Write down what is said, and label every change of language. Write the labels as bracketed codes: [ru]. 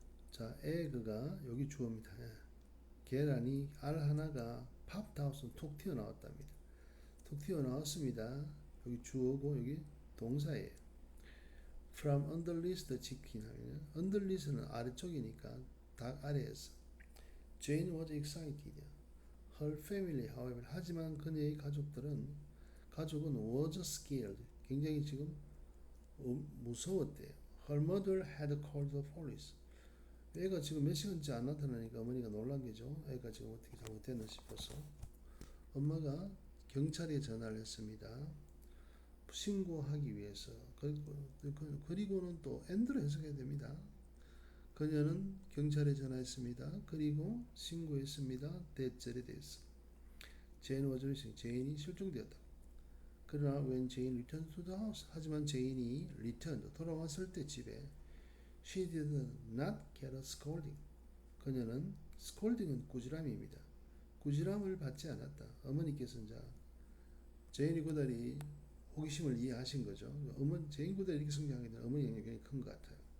[ko] 자, 에그가 여기 주어입니다. 계란이 알 하나가 [en] popped out [ko] 은 톡 튀어나왔답니다. 톡 튀어나왔습니다. 여기 주어고 여기 동사예요. [en] From underneath the chicken [ko] 하면 underneath는 아래쪽이니까 닭 아래에서. [en] Jane was excited. Her family, however, [ko] 하지만 그녀의 가족은 [en] was scared. [ko] 굉장히 지금 무서웠대요. [en] Her mother had called the police. [ko] 애가 지금 몇 시간째 안 나타나니까 어머니가 놀란 게죠. 애가 지금 어떻게 잘못됐나 싶어서 엄마가 경찰에 전화를 했습니다. 신고하기 위해서. 그리고는 또 and로 해석해야 됩니다. 그녀는 경찰에 전화했습니다. 그리고 신고했습니다. 대절에 대해서. [en] 제인 was missing. [ko] 제인이 실종되었다. [en] 그러나 when Jane returned to the house. [ko] 하지만 제인이 [en] returned [ko] 돌아왔을 때 집에 [en] she did not get a scolding. [ko] 그녀는 scolding은 꾸지람입니다. 꾸지람을 받지 않았다. 어머니께서는 자 제인이 고달이 호기심을 이해하신 거죠. 제인 고달이 이렇게 성장하게 되면 어머니 영향이 굉장히 큰 것 같아요.